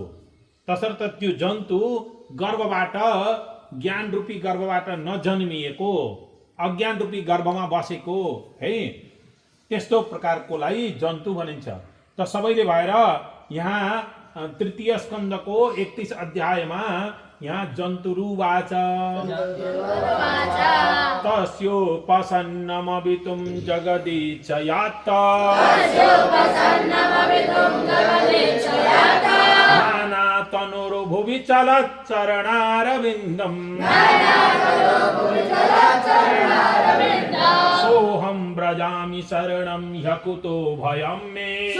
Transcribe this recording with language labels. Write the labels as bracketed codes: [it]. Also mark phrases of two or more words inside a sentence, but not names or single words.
[ne] तसर्थ त्यो जन्तु गर्भबाट, ज्ञान रूपी गर्भबाट नजन्मिएको, अज्ञान रूपी गर्भमा बसेको है, त्यस्तो प्रकारकोलाई जन्तु भनिन्छ। त सबैले भएर यहाँ तृतीय स्कन्धको 31 अध्यायमा यहाँ जन्तुरुवाच [sa] तस्योपसन्नमवितुं जगदीच्छयात् नानातनुर्भुवि चलच्चरणारविन्दम् सोऽहं व्रजामि शरणं ह्यकुतो भयं मे